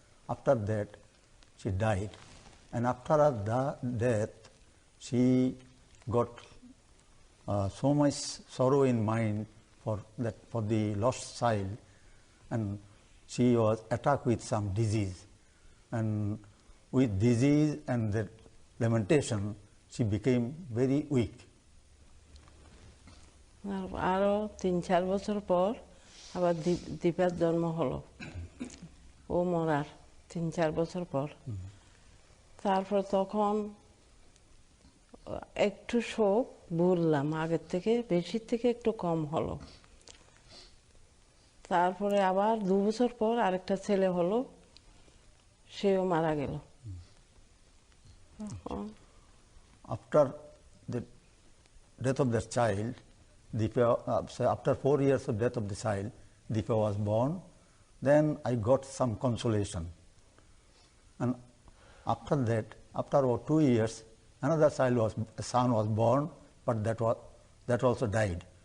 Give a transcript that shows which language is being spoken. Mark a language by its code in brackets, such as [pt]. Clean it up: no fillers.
[en] After that, she died, and after her death, she got so much sorrow in mind for the lost child, and she was attacked with some disease, and with disease and the lamentation, she became very weak. [bn] আরো 3-4 বছর পর আবার দীপার জন্ম হলো, ও মরার 3-4 বছর পর। তারপর তখন একটু শোক ভুললাম, আগের থেকে বেশির থেকে একটু কম হলো। তারপরে আবার 2 বছর পর আরেকটা ছেলে হলো, সেও মারা গেল। [en] After the death of the child, Dipa, after 4 years of death of the child, Dipa was born. Then I got some consolation. And after that, after about 2 years, another a son was born, but that also died.